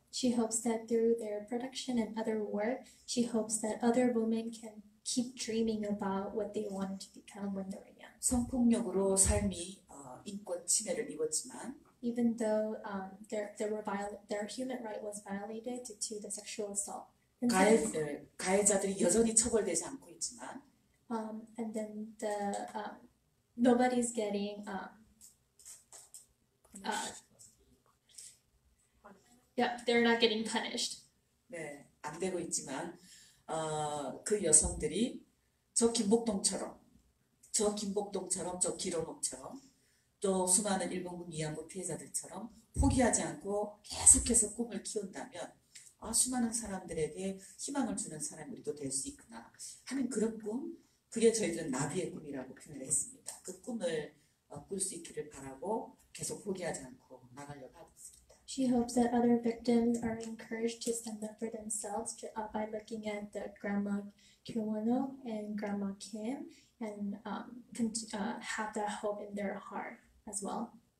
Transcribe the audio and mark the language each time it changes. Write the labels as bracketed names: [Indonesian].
[English] She hopes that through their production and other work, she hopes that other women can keep dreaming about what they wanted to become when they were young. [Korean] 성폭력으로 삶이 인권 침해를 입었지만 [English] Even though their human right was violated due to the sexual assault. [Korean] 가해자들이 여전히 처벌되지 않고 있지만 [English] And then nobody's getting they're not getting punished. [Korean] 네, 안 되고 있지만 그 여성들이 저 김복동처럼 저 기로녹처럼 또 수많은 일본군 위안부 피해자들처럼 포기하지 않고 계속해서 꿈을 키운다면 수많은 사람들에게 희망을 주는 사람이 우리도 될 수 있구나 하는 그런 꿈, 그게 저희들은 나비의 꿈이라고 표현을 했습니다. 그 꿈을 꿀 수 있기를 바라고 계속 포기하지 않고 나가려고 하고 있습니다. [English] She hopes that other victims are encouraged to stand up for themselves by looking at the Grandma Kirwonok and Grandma Kim and have that hope in their heart as well.